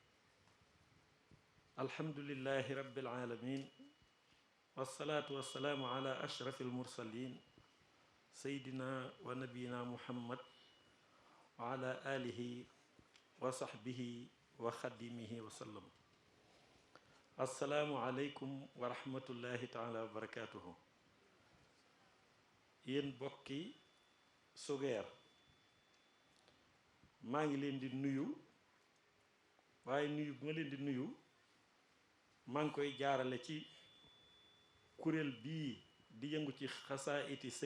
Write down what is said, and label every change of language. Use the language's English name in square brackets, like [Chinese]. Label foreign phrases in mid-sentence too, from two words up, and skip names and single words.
[Arabic] الحمد لله رب العالمين والصلاة والسلام على أشرف المرسلين سيدنا ونبينا محمد وعلى آله وصحبه وخدمه وسلم. السلام عليكم ورحمة الله تعالى وبركاته. [Wolof] yéen bokki Sugeer maa ngi leen di nuyu waaye nuyu bu ma leen di nuyu maa ngi koy jaarale ci kuréel bii di yëngu ci xasaayiti